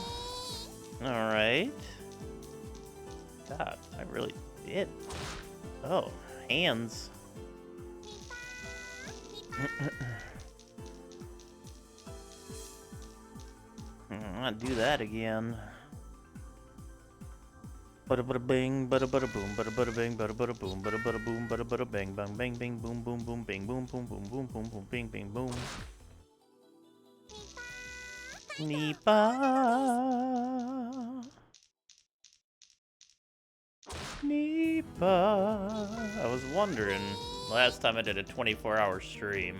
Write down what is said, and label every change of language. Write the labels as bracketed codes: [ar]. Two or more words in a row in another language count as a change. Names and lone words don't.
[en] All right. God, I really did. Oh, hands. I'll do that again. Bada bada bing, bada bada boom, bada bada bing, bada bada boom, bada bada boom, bada bada bang, bang, bang, bing, boom, boom, boom, bing, boom, boom, boom, boom, boom, boom, bing, bing, boom. Nipah. Nipah. I was wondering, last time I did a 24-hour stream.